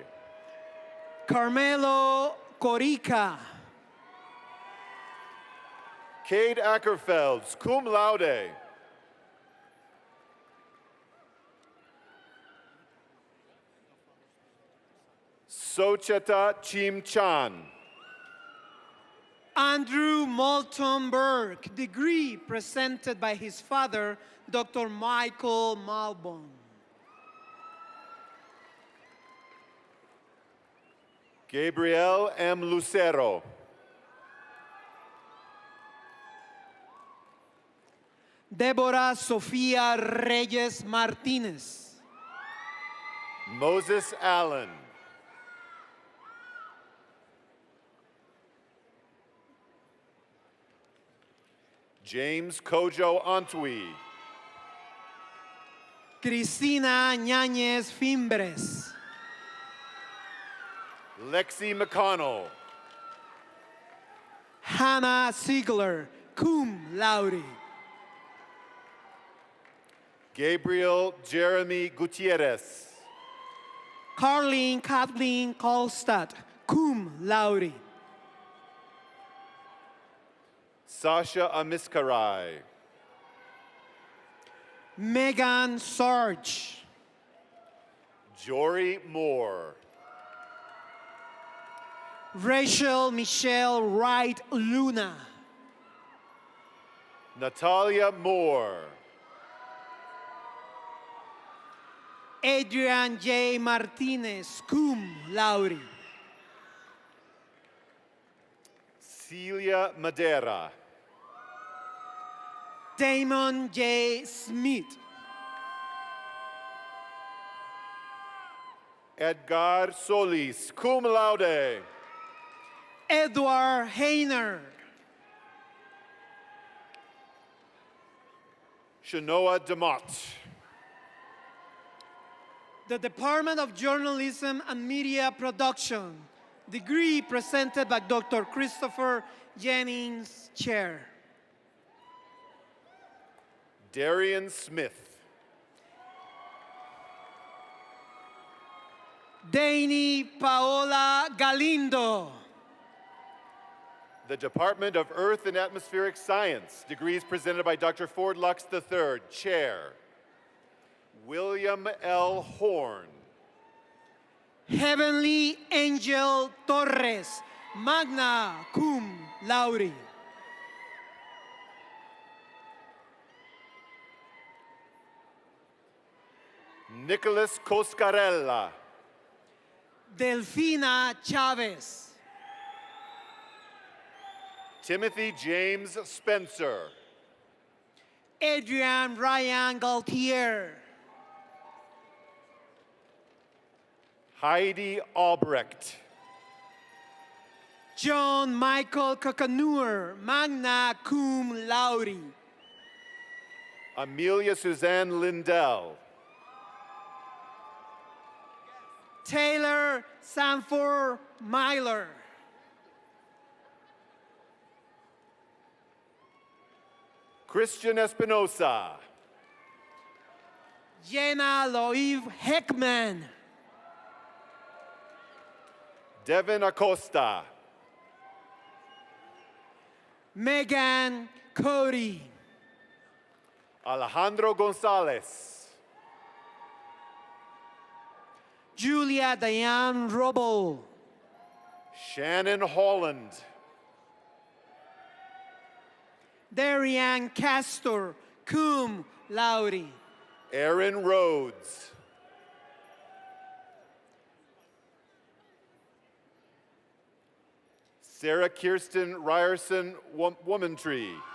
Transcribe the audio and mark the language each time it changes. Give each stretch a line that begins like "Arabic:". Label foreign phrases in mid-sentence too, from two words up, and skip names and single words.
English: Carmelo Corica. Cade Ackerfelds,
Latin: cum laude.
English: Socheta Chim Chan. Andrew Moulton Burke, degree presented by his father, Dr. Michael Malbon. Gabriel M. Lucero. Deborah Sofia Reyes Martinez. Moses Allen. James Kojo Antwi. Cristina Ñañez Fimbres. Lexi McConnell. Hannah Ziegler,
Latin: cum laude.
English: Gabriel Jeremy Gutierrez. Carleen Kathleen Kolstad,
Latin: cum laude.
English: Sasha Amiskarai. Megan Sarge. Jory Moore. Rachel Michelle Wright Luna. Natalia Moore. Adrian J. Martinez,
Latin: cum laude.
English: Celia Madera. Damon J. Smith. Edgar Solis,
Latin: cum laude.
English: Edward Hayner. Shanoa DeMott. The Department of Journalism and Media Production, degree presented by Dr. Christopher Jennings, Chair. Darian Smith. Dani Paola Galindo. The Department of Earth and Atmospheric Science, degrees presented by Dr. Ford Lux III, Chair. William L. Horn. Heavenly Angel Torres,
Latin: magna cum laude.
English: Nicholas Coscarella. Delfina Chavez. Timothy James Spencer. Adrian Ryan Gaultier. Heidi Albrecht. John Michael Coconur,
Latin: magna cum laude.
English: Amelia Suzanne Lindell. Taylor Sanford Myler. Christian Espinosa. Jenna Loiv Heckman. Devin Acosta. Megan Cody. Alejandro Gonzalez. Julia Diane Robo. Shannon Holland. Darian Castor,
Latin: cum laude.
English: Aaron Rhodes. Sarah Kirsten Ryerson Womantree.